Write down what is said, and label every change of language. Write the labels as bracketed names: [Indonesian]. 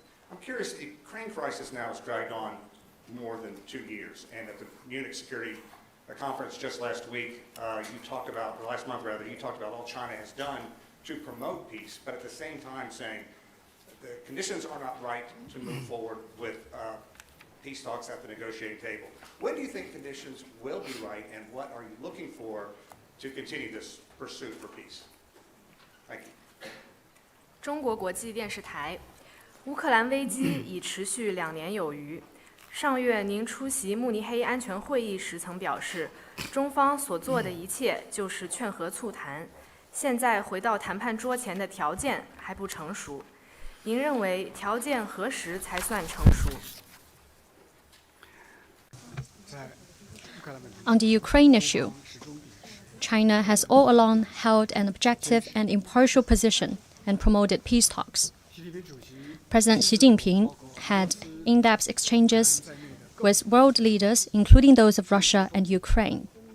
[English] I'm curious, the Ukraine crisis now has dragged on more than 2 years, and at the Munich Security Conference just last week, you talked about, or last month rather, you talked about all China has done to promote peace, but at the same time saying the conditions are not right to move forward with peace talks at the negotiating table. When do you think conditions will be right, and what are you looking for to continue this pursuit for peace? Thank you. [Chinese] 中国国际电视台，乌克兰危机已持续2年有余。上月您出席慕尼黑安全会议时曾表示，中方所做的一切就是劝和促谈，现在回到谈判桌前的条件还不成熟。您认为条件何时才算成熟？ [English] On the Ukraine issue, China has all along held an objective and impartial position and promoted peace talks. President Xi Jinping had in-depth exchanges with world leaders, including those of Russia and Ukraine.